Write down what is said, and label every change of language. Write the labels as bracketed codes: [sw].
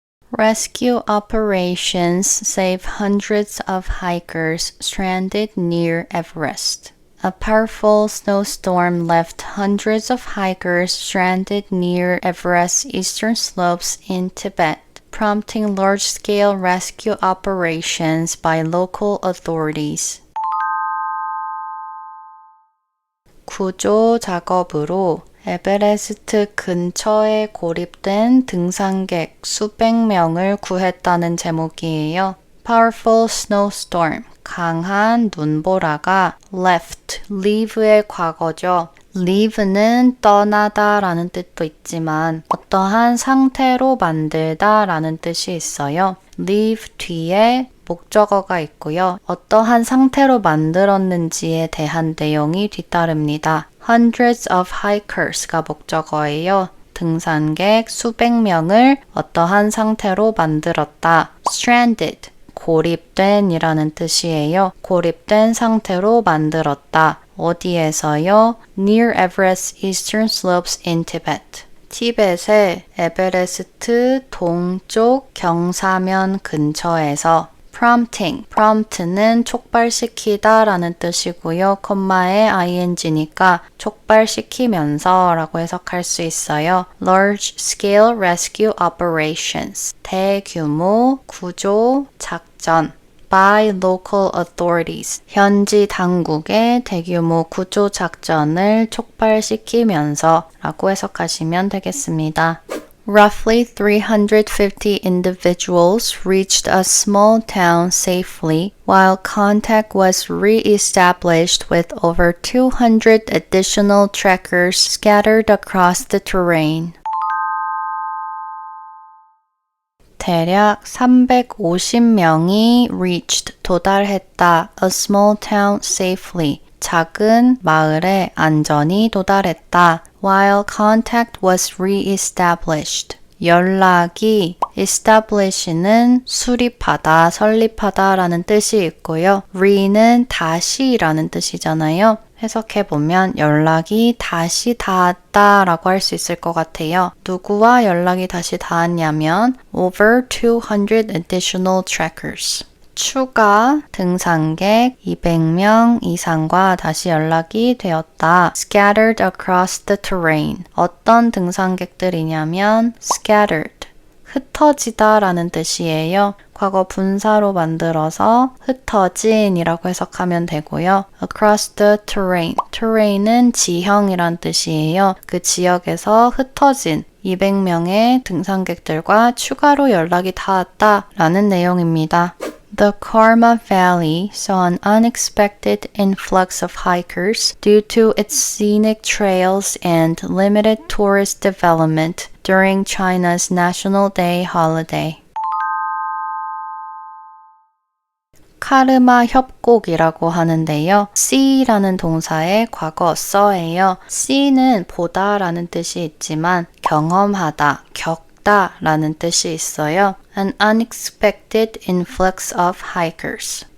[en] Rescue operations save hundreds of hikers stranded near Everest. A powerful snowstorm left hundreds of hikers stranded near Everest's eastern slopes in Tibet, prompting large-scale rescue operations by local authorities. [ko] 구조 작업으로 에베레스트 근처에 고립된 등산객 수백 명을 구했다는 제목이에요. [en] Powerful snowstorm, [ko] 강한 눈보라가 left, leave의 과거죠. leave는 떠나다 라는 뜻도 있지만 어떠한 상태로 만들다 라는 뜻이 있어요. leave 뒤에 목적어가 있고요. 어떠한 상태로 만들었는지에 대한 내용이 뒤따릅니다. [en] Hundreds of hikers [ko] 가 목적어예요. 등산객 수백 명을 어떠한 상태로 만들었다. Stranded, 고립된 이라는 뜻이에요. 고립된 상태로 만들었다. 어디에서요? [en] Near Everest's eastern slopes in Tibet. [ko] 티벳의 에베레스트 동쪽 경사면 근처에서 prompt는 촉발시키다 라는 뜻이고요. 콤마에 ing니까 촉발시키면서 라고 해석할 수 있어요. [en] Large scale rescue operations. [ko] 대규모 구조 작전. [en] by local authorities. [ko] 현지 당국의 대규모 구조 작전을 촉발시키면서 라고 해석하시면 되겠습니다. [en] Roughly 350 individuals reached a small town safely, while contact was re-established with over 200 additional trekkers scattered across the terrain. [ko] 대략 350명이 reached, 도달했다, [en] a small town safely, [ko] 작은 마을에 안전히 도달했다. [en] While contact was re-established. [ko] 연락이 establish는 수립하다, 설립하다 라는 뜻이 있고요. re는 다시라는 뜻이잖아요. 해석해보면 연락이 다시 닿았다 라고 할 수 있을 것 같아요. 누구와 연락이 다시 닿았냐면 [en] over 200 additional trekkers. [ko] 추가 등산객 200명 이상과 다시 연락이 되었다. [en] Scattered across the terrain. [ko] 어떤 등산객들이냐면 scattered. 흩어지다 라는 뜻이에요. 과거 분사로 만들어서 흩어진 이라고 해석하면 되고요. [en] Across the terrain. [ko] terrain은 지형이란 뜻이에요. 그 지역에서 흩어진 200명의 등산객들과 추가로 연락이 닿았다 라는 내용입니다. [en] The Karma Valley saw an unexpected influx of hikers due to its scenic trails and limited tourist development during China's National Day holiday. [ko] 카르마 협곡이라고 하는데요. see라는 동사의 과거 써예요. see는 보다라는 뜻이 있지만 경험하다, 겪다 라는 뜻이 있어요. [en] An unexpected influx of hikers.